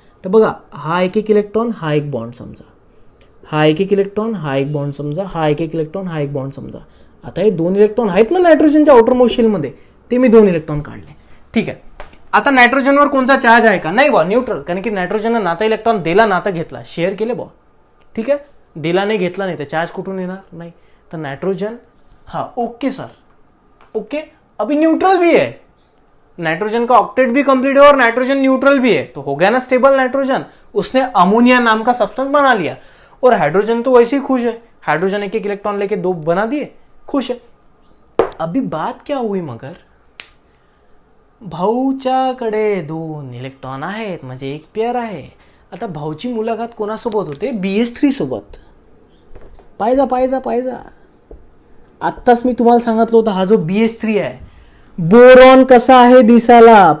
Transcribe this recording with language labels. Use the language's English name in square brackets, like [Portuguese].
[Marathi] तर बघा, हा एक एक इलेक्ट्रॉन, हा एक बॉन्ड समजा, हा एक एक इलेक्ट्रॉन, हा एक बॉन्ड समजा, हा एक एक इलेक्ट्रॉन, हा एक बॉन्ड समजा. आता हे 2 इलेक्ट्रॉन आहेत ना नायट्रोजनच्या आउटर मोस्ट शेलमध्ये, ते मी 2 इलेक्ट्रॉन काढले. ठीक आहे, आता नायट्रोजनवर कोणता चार्ज आहे का? नाही बा, न्यूट्रल. कारण की नायट्रोजननं नाता इलेक्ट्रॉन दिला, नाता घेतला, शेअर केले बा. ठीक आहे, दिला नाही घेतला नाही तर चार्ज कुठून येणार? नाही. [Hindi] तर नायट्रोजन, हाँ ओके सर, ओके, अभी न्यूट्रल भी है, नाइट्रोजन का ऑक्टेट भी कंप्लीट है और नाइट्रोजन न्यूट्रल भी है, तो हो गया ना स्टेबल नाइट्रोजन. उसने अमोनिया नाम का सब्सटेंस बना लिया, और हाइड्रोजन तो वैसे ही खुश है, हाइड्रोजन एक एक इलेक्ट्रॉन लेके 2 बना दिए, खुश है. अभी बात क्या हुई, [Marathi] मगर भाऊच्याकडे 2 इलेक्ट्रॉन आहेत, म्हणजे एक पेअर आहे. आता भाऊची मुलाखत कोणासोबत होते? BH3 सोबत. पाहिजा पाहिजा पाहिजा, आत्ताच मी तुम्हाला सांगितलं होतं, हा जो BH3 आहे, बोरॉन कसा आहे दिसायला?